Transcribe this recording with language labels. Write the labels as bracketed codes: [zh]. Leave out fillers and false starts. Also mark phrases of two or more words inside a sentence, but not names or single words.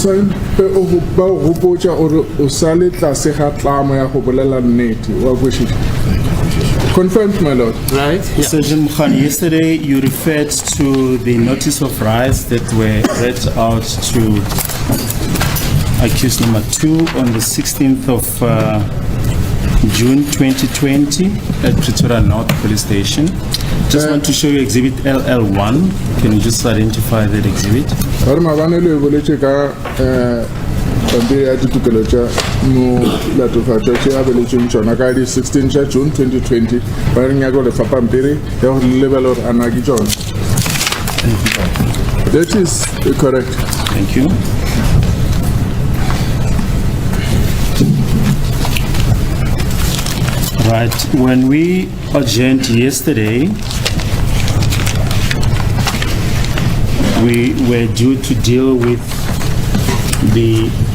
[nso] sign ba o gopotsa ore o sa le tlase ga tlamo ya go bolela nnete wa kwešiša. [en] Confirmed, my lord. Right. Yeah. Sergeant Mkhani, yesterday you referred to the notice of rights that were read out to accused number 2 on the 16th of June 2020 at Pretoria North Police Station. Just want to show you exhibit LL1. Can you just identify that exhibit? [nso] Pampiri ya ditokelo tša molatofatšo tše a beletšweng tšona ka di 16 tša June 2020 ba re nyaka go lefa pampiri ya go lebela gore a na ke tšona. [en] That is correct. Thank you. Right, when we adjourned yesterday, we were due to deal with the